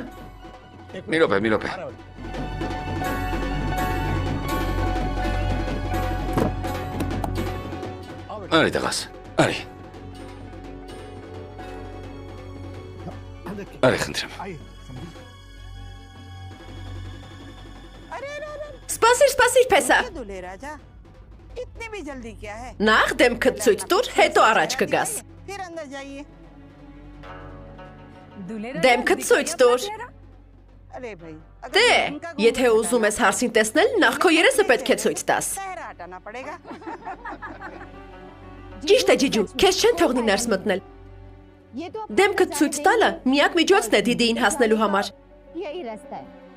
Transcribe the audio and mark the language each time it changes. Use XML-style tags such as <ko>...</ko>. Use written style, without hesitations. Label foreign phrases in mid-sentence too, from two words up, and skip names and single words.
<hy>Մի րոպե։ Արի տեղաս, արի։ Արի խնդրեմ։ Սպասիր, փեսա։</hy> <hi>इतनी भी जल्दी क्या है?</hi> <hy>Նախ դեմքդ ցույց տուր, հետո առաջ կգաս։</hy> <hi>फिर अंदर जाइए।</hi> <hy>Դեմքդ ցույց տուր։</hy> <hi>अरे भाई,</hi> <hy>Դե, եթե ուզում ես հարսին տեսնել, նախ քո երեսը պետք է ցույց տաս։</hy> <hi>चेहरा हटाना पड़ेगा।</hi> <hy>Ճիշտ է, ջիջու, քեզ չեն թողնի ներս մտնել։ Դեմքդ ցույց տալը միակ միջոցն է դիդիին հասնելու համար։</hy> <hi>यही रास्ता है</hi>